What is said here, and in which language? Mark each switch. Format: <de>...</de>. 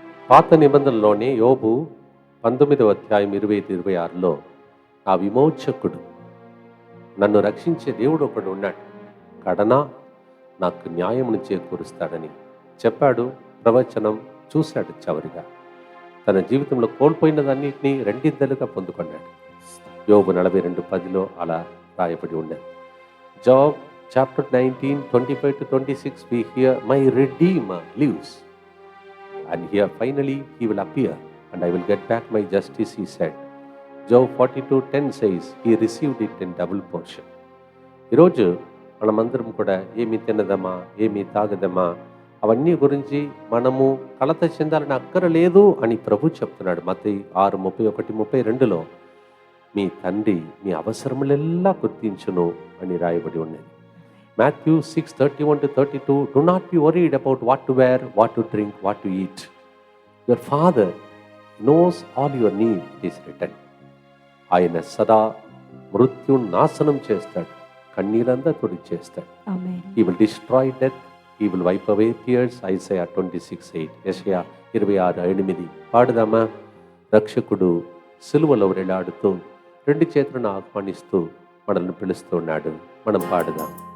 <te>పాత నిబంధనలోనే యోబు 19వ అధ్యాయం 25-26లో ఆ విమోచకుడు, నన్ను రక్షించే దేవుడు ఒకడు ఉన్నాడు, కడనా నాకు న్యాయమును చేకూరుస్తాడని చెప్పాడు. ప్రవచనం చూశాడు. చివరిగా తన జీవితంలో కోల్పోయినదన్నింటినీ రెండింతలుగా పొందుకున్నాడు. యోబు 42:10లో అలా రాయబడి ఉన్నది.</te> <en>Job chapter 19:25-26 we hear, my redeemer lives and here finally he will appear and I will get back my justice, he said. Job 42:10 says he received it in double portion.</en> <te>ఈరోజు మనమందరం కూడా ఏమి తినదమా, ఏమి తాగదమా, అవన్నీ గురించి మనము కలత చెందాలని అక్కరలేదు అని ప్రభు చెప్తున్నాడు. మత్తయి 6:31-32లో మీ తండ్రి మీ అవసరములెల్లా గుర్తించును అని రాయబడి ఉన్నది.</te> <en>Matthew 6:31-32, do not be worried about what to wear, what to drink, what to eat. Your father knows all your need, it is written.</en> <te>ఆయన సదా మృత్యుని నాశనం చేస్తాడు, కన్నీరంతా తుడిచేస్తాడు.</te> <en>He will destroy death, he will wipe away tears.</en> <te>Isaiah 26:8, యెషయా 26:8. పాడుదామా? రక్షకుడు సిలువలో వేలాడుతూ రెండు చేతులను ఆహ్వానిస్తూ మనల్ని పిలుస్తున్నాడు. మనం పాడుదాం.</te>